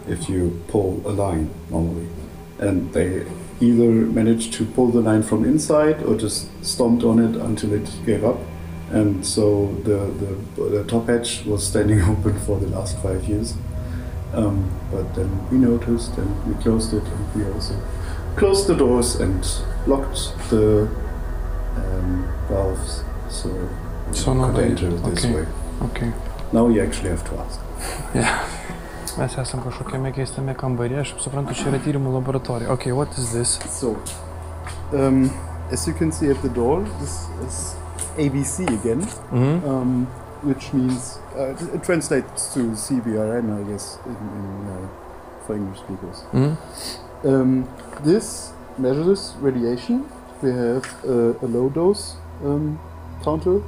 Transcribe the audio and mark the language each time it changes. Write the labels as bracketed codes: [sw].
[en] If you pull a line normally, and they either managed to pull the line from inside or just stomped on it until it gave up, and so the top hatch was standing open for the last 5 years. But then we noticed and we closed it, and we also closed the doors and locked the valves, so you could enter this way. Okay. Now you actually have to ask. Yeah. [lt] Mes esam kažkokiame keistame kambaryje, aš suprantu, čia yra tyrimų laboratorija. [en] Okay, what is this? So, as you can see at the door, this is ABC again, which means, it translates to CBRN, I guess, for English speakers. This measures radiation. We have a low dose counter.